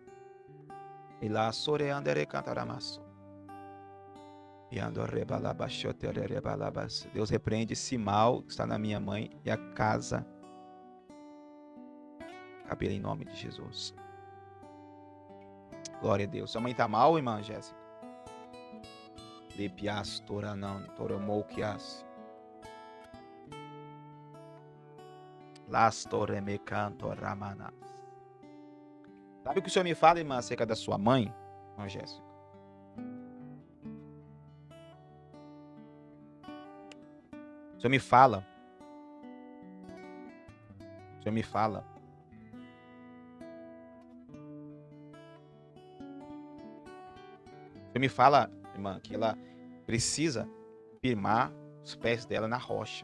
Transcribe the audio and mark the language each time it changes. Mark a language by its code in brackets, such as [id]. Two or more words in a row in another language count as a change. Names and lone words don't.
[pt] Deus repreende esse mal que está na minha mãe e a casa. Cabelo em nome de Jesus. Glória a Deus. Sua mãe está mal, irmã Jéssica? Lepias, toranan, toromouquias. Las toremecanto ramanas. Sabe o que o Senhor me fala, irmã, acerca da sua mãe, irmã Jéssica? O Senhor me fala. O Senhor me fala. O Senhor me fala, irmã, que ela precisa firmar os pés dela na rocha.